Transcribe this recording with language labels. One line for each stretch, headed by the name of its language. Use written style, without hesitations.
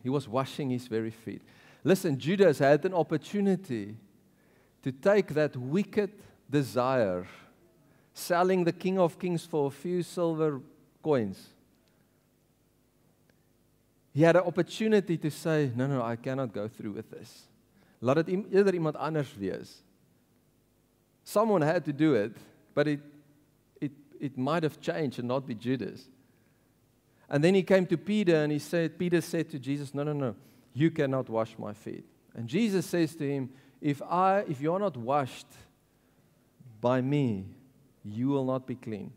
English: He was washing his very feet. Listen, Judas had an opportunity to take that wicked desire, selling the King of Kings for a few silver coins. He had an opportunity to say, no, I cannot go through with this.
Dutch: Laat dit eerder iemand anders wees.
English: Someone had to do it, but it might have changed and not be Judas. And then he came to Peter and Peter said to Jesus, no, you cannot wash my feet. And Jesus says to him, if you are not washed by me, you will not be clean.